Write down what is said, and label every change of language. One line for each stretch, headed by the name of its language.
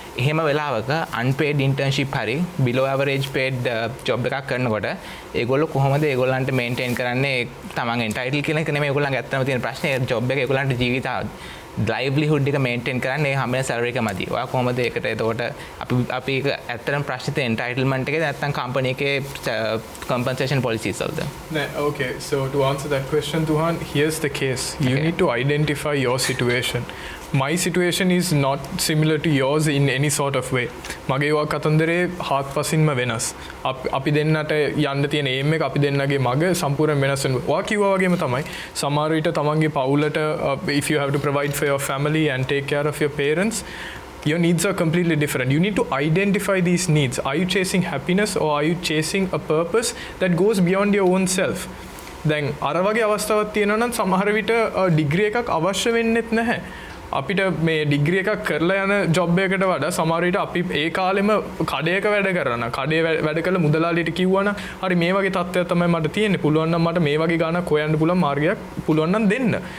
Sinhala: එහෙම වෙලාවක unpaid internship හරි
English: below average paid job
Sinhala: එකක් කරනකොට ඒගොල්ලෝ කොහොමද ඒගොල්ලන්ට මේන්ටේන් කරන්නේ තමන් entitled කියන එක නෙමෙයි ඒගොල්ලන්ගේ ඇත්තම තියෙන ප්‍රශ්නේ. job එක ඒගොල්ලන්ට ජීවිත livelihood එක maintain කරන්නේ හැම salary එක මදි. ඔයා කොහොමද ඒකට එතකොට අපි ඇත්තටම ප්‍රශ්නේ තියෙන entitlement එකේ නැත්නම් company එකේ compensation policies වලද?
English: Okay, so to answer that question, Tuhan, here's the case. You need to identify your situation. My situation is not similar to yours in any sort of way.
Sinhala: මගේ වා කතන්දරේ හාත්පසින්ම වෙනස්. අපි දෙන්නට යන්න තියෙන aim එක අපි දෙන්නගේ මග සම්පූර්ණ වෙනස් වෙනවා. ඔයා කිව්වා වගේම තමයි සමහර විට තමන්ගේ පවුලට
English: if you have to provide for your family and take care of your parents, your needs are completely different. You need to identify these needs. Are you chasing happiness or are you chasing a purpose that goes beyond your own self?
Sinhala: දැන් අර වගේ අවස්ථාවක් තියෙනවා නම් සමහර විට degree එකක් අවශ්‍ය වෙන්නේත් නැහැ. අපිට මේ ඩිග්‍රී එකක් කරලා යන ජොබ් එකකට වඩා සමහර විට අපි ඒ කාලෙම කඩේක වැඩ කරනවා. කඩේ වැඩ කළ මුදලාලියට කිව්වනම් හරි මේ වගේ තත්ත්වයක් තමයි මට තියෙන්නේ. පුළුවන් නම් මට මේ වගේ ගාණක් හොයන්න පුළුවන් මාර්ගයක් පුළුවන් නම් දෙන්න.